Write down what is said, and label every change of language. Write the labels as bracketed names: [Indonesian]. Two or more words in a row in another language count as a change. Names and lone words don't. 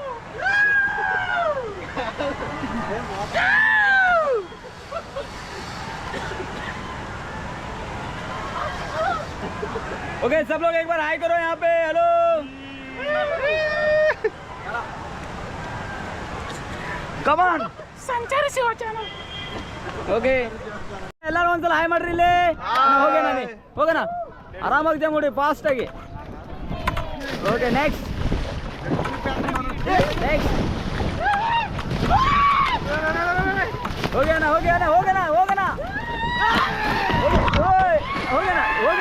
[Hindi] ओके, सब लोग एक बार हाई करो यहाँ पे, हेलो। [English] come on [Kannada] ಸಂಚಾರಿ ಶಿವ ಚಾನಲ್. ಓಕೆ, ಎಲ್ಲರೂ ಒಂದ್ಸಲ ಹಾಯ್ ಮಾಡ್ರಿ ಇಲ್ಲಿ. ಹೋಗೋಣ, ಆರಾಮಾಗಿ ಜಂಪ್ ಮಾಡಿ ಫಾಸ್ಟ್ ಆಗಿ. [English] okay, next [Kannada] ಹೋಗೋಣ ಹೋಗೋಣ ಹೋಗೋಣ ಹೋಗೋಣ ಹೋಗೋಣ.